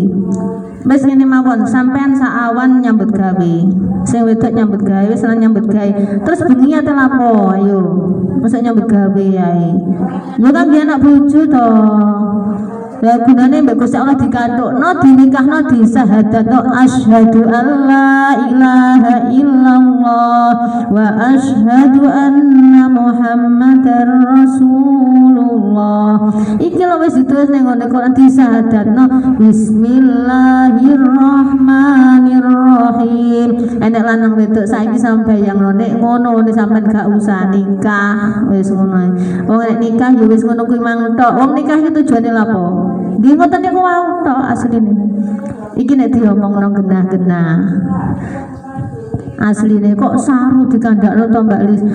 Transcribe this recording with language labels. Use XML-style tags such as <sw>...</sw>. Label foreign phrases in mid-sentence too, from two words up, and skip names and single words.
<jv>Wis ngene mawon sampean saawan nyambut gawe sing wedok nyambut gawe seneng nyambut gawe terus bengi ate lapo ayo masa nyambut gawe ae yo kan dia anak bojo to lah gunane mbek Gusti Allah dikathukno dinikahno disahadatno</jv> <ar>أشهد ألا إله إلا الله و أشهد أن محمدا رسول الله</ar> <jv>iki lho wis ditulis ning ngene Quran disahadatno bismillahirrahmanirrahim enek lanang wedok saiki sampe yang nek ngono nek sampean gak usah nikah wis ngono wong nek nikah ya wis ngono kuwi mang tok wong nikah iki tujuane lapo nggih ngoten niku wae tok asline iki nek diomongno genah-genah asline kok saru dikandakno to Mbak Lis.</jv>